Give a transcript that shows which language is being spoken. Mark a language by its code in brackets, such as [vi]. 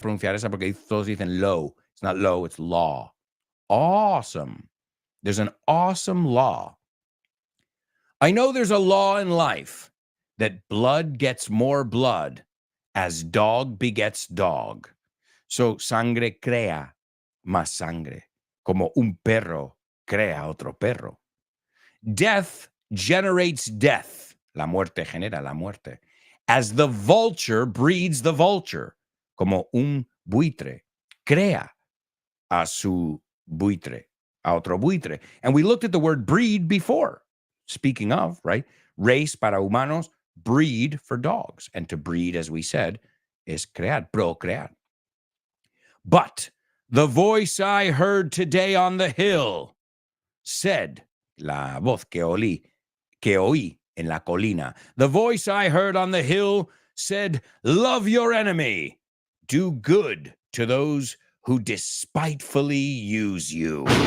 [es] Pronunciar esa porque todos dicen lo. [en] It's not low, it's law. Awesome. There's an awesome law. I know there's a law in life that blood gets more blood as dog begets dog. [es] So sangre crea más sangre, como un perro crea otro perro. [en] Death generates death. [es] La muerte genera la muerte. [en] As the vulture breeds the vulture, [es] como un buitre. Crea a su buitre, a otro buitre. [en] And we looked at the word breed before. Speaking of, right? Race [es] para humanos, [en] breed for dogs. And to breed, as we said, is [es] crear, procrear. [en] But the voice I heard today on the hill said, [es] la voz que oí en la colina, [en] the voice I heard on the hill said, love your enemy, do good to those who despitefully use you.